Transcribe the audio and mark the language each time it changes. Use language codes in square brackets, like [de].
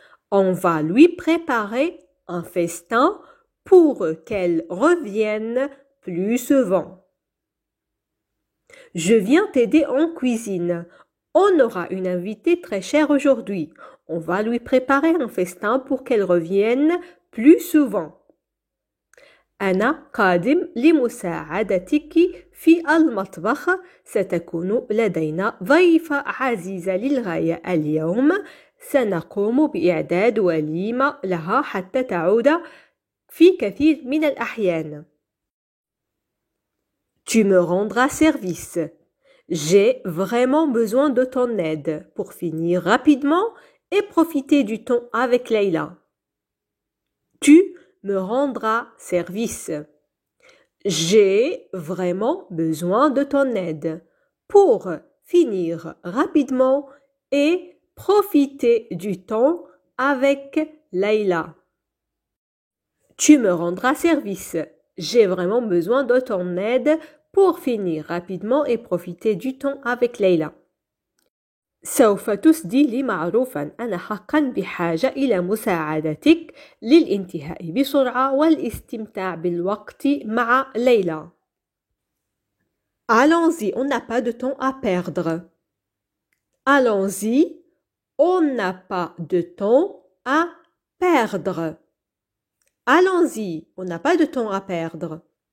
[fr] On va lui préparer un festin pour qu'elle revienne plus souvent. Je viens t'aider en cuisine. On aura une invitée très chère aujourd'hui. On va lui préparer un festin pour qu'elle revienne plus souvent. [ar] أنا قادم لمساعدتك في المطبخ. ستكون لدينا ضيفة عزيزة للغاية اليوم. سنقوم بإعداد وليمة لها حتى تعود في كثير من الأحيان. [fr] Tu me rendras service. J'ai vraiment besoin de ton aide pour finir rapidement et profiter du temps avec Leïla. Tu me rendras service. J'ai vraiment besoin de ton aide pour finir rapidement et profiter du temps avec Leïla. Tu me rendras service. J'ai vraiment besoin de ton aide pour finir rapidement et profiter du temps avec Leïla. [ar] سوف تسدي لي معروفا. أنا حقا بحاجة إلى مساعدتك للانتهاء بسرعة والاستمتاع بالوقت مع ليلى. [fr] Allons-y, on n'a pas de temps à perdre. Allons-y, on n'a pas de temps à perdre. Allons-y, on n'a pas de temps à perdre.